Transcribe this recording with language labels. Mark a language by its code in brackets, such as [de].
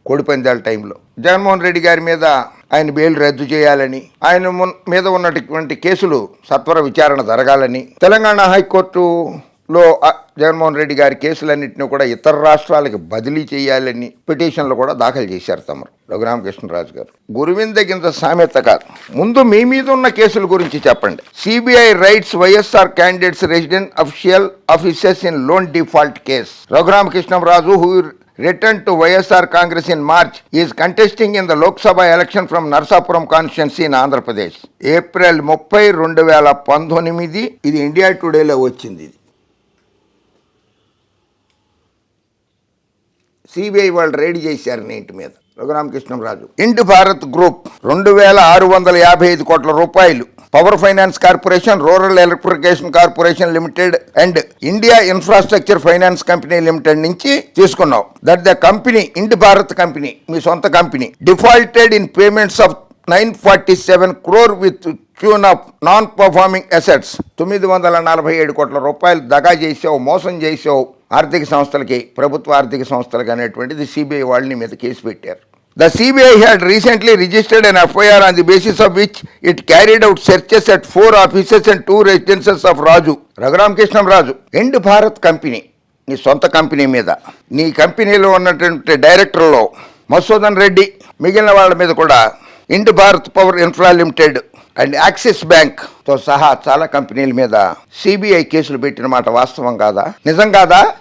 [te] కోడిపందాల టైంలో జగన్మోహన్ రెడ్డి గారి మీద ఆయన బెయిల్ రద్దు చేయాలని, ఆయన మీద ఉన్నటువంటి కేసులు సత్వర విచారణ జరగాలని, తెలంగాణ హైకోర్టులో జగన్మోహన్ రెడ్డి గారి కేసులన్నింటినీ కూడా ఇతర రాష్ట్రాలకు బదిలీ చేయాలని పిటిషన్లు కూడా దాఖలు చేశారు తమరు రఘురామకృష్ణరాజు గారు. గురువిందగింత సామెత కాదు, ముందు మీ మీద ఉన్న కేసుల గురించి చెప్పండి. [en] CBI raids YSR candidates resident official officers in loan default case. Raghuramakrishnaraju, who returned to YSR Congress in March, is contesting in the Lok Sabha election from Narsapuram constituency in Andhra Pradesh. [te] April 30, 2019. ఇది India టుడేలో వచ్చింది. CBI వాళ్ళు ride చేశారు నీ ఇంటి మీద. రఘురామకృష్ణరాజు, ఇండి Bharat group 2655 కోట్ల రూపాయలు power finance corporation, rural electrification corporation limited and India infrastructure finance company limited నుంచి తీసుకున్నావు. [en] that the company, Ind Bharat company, [te] మీ సొంత company, [en] Defaulted in payments of 947 crore with tune of non performing assets. [te] 947 కోట్ల రూపాయలు దగా చేసావు, మోసం చేసావు ఆర్థిక సంస్థలకి, ప్రభుత్వ ఆర్థిక సంస్థలకి అనేటువంటిది సిబిఐ వాళ్ళని మీద కేసు పెట్టారు. [en] The CBI had recently registered an FIR on the basis of which it carried out searches at 4 offices and 2 residences of Raju. [te] Raghuramakrishnaraju, Ind Bharat company, నీ సొంత కంపెనీ మీద, నీ కంపెనీలో ఉన్నటువంటి డైరెక్టర్లో మధుసూదన్ రెడ్డి, మిగిలిన వాళ్ళ మీద కూడా ఇండ్ Bharat power infra limited and axis బ్యాంక్తో సహా చాలా కంపెనీల మీద సిబిఐ కేసులు పెట్టిన మాట వాస్తవం కాదా, నిజం కాదా?